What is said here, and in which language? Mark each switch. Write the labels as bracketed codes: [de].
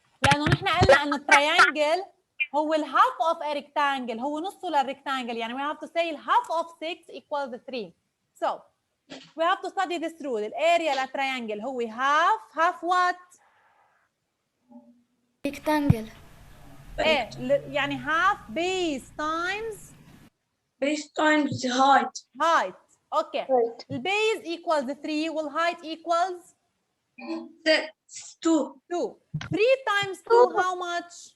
[ar] لأنه نحن قلنا إنه التريانجل هو ال [en] half of a rectangle. [ar] هو نصه للريكتانجل. يعني [en] we have to say half of 6 equals 3. So we have to study this rule. [ar] الاريا للتريانجل هو [en] half what؟ rectangle. [ar] ايه يعني [en] half base times Base times the height. height. Okay. Right. [ar] البيز [en] equals 3 والheight equals 2. 2. 3 times 2 how much?